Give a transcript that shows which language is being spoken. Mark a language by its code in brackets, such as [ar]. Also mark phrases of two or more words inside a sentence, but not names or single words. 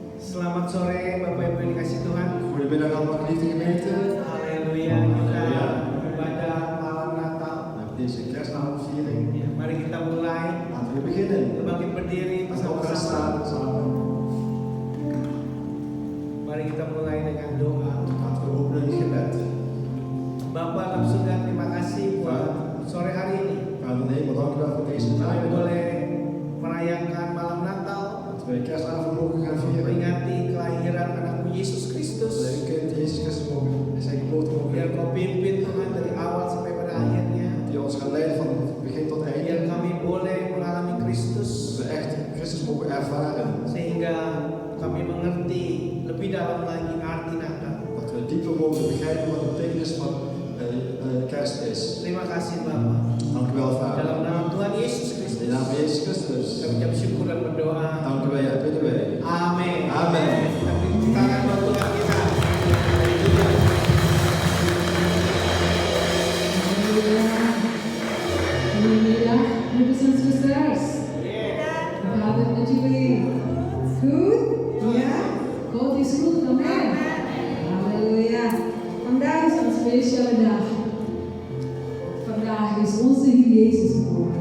[id] Selamat sore Bapak Ibu yang dikasih Tuhan. [nl] Goedemiddag allemaal geliefde gemeente. [id] Haleluya. Kita beribadah malam Natal. [nl] Met deze kerstavondviering. [id] Ya, mari kita mulai. [nl] Laten we beginnen. [id] Kita bangkit berdiri [nl] Laten we gaan staan [id] bersama-sama. [nl] samen. [id] Mari kita mulai dengan doa. [nl] Laten we openen in gebed. [id] Bapa dalam surga, terima kasih buat sore hari ini. [nl] Vader in de hemel, dank u wel voor deze [id] Kami [nl] namiddag. [id] boleh merayakan malam Natal, [nl] Dat we kerstavond mogen gaan vieren. [id] memperingati kelahiran anakmu Yesus [nl] Dat [id] Kristus. [nl] we kind Jezus Christus mogen, zijn geboorte [id] Biar [nl] mogen. [id] kau pimpin Tuhan dari awal sampai pada akhirnya. [nl] Die ons gaat leiden van begin tot [id] Biar [nl] einde. [id] kami boleh mengalami [nl] Dat [id] Kristus. [nl] we echt Christus mogen ervaren. [id] Sehingga kami mengerti lebih dalam lagi arti Natal. [nl] Dat we dieper mogen begrijpen wat de betekenis van kerst is. [id] Terima kasih Bapak. [nl] Dank u wel, [id] Dalam [nl] Vader. [id] nama Tuhan Yesus [nl] In [id] Kristus, [nl] de naam van Jezus Christus. [id] kami ucap syukur dan berdoa. [nl] Dank u wel, ja, bidden wij. [id] Amin. Amin. Tepuk tangan buat Tuhan kita. Haleluya. [nl] Goedemiddag, broeders en zusters. Hoe gaat het met jullie? Goed? Ja? God is goed, amen. Halleluja. Vandaag is een speciale dag. Vandaag is onze Heer Jezus geboren.